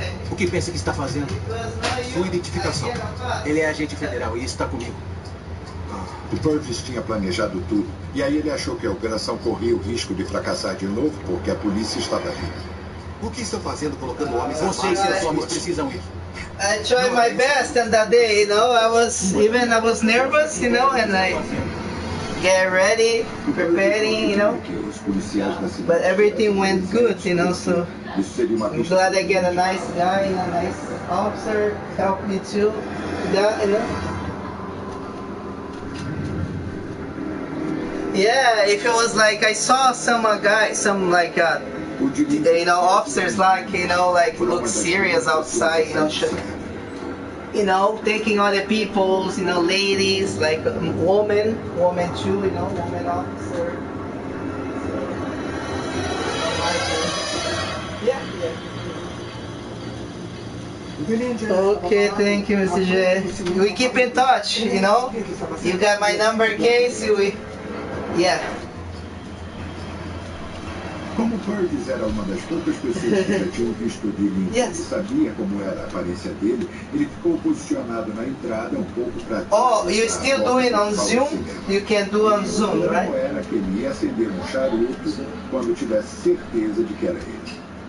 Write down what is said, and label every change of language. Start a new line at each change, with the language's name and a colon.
Portuguese: O que pensa que está fazendo? Sua identificação. Ele é agente federal e está comigo. O Purvis tinha planejado tudo. E aí ele achou que a operação corria o risco de fracassar de novo porque a polícia estava ali. O que estão fazendo colocando homens? Você e seus homens precisam ir.
English: I tried my best on that day, you know. I was nervous, you know, and I get ready, preparing, you know. But everything went good, you know. So I'm glad I get a nice guy, a nice officer help me too. That, you know. Yeah, if it was like I saw some like you know, officers like, you know, like look serious outside, you know, taking other people's, you know, ladies, like woman too, you know, woman officer. Yeah. Okay, thank you, Mr. J. We keep in touch, you know. You got my number in case yeah.
Portuguese: Como Purvis era uma das poucas pessoas que já tinham visto o Dylan e sabia como era a aparência dele, ele ficou posicionado na entrada um pouco para...
English: Oh, you still doing on Zoom? You can do on Zoom, right?
Portuguese: Como era que ele ia acender um charuto quando tivesse certeza de que era ele.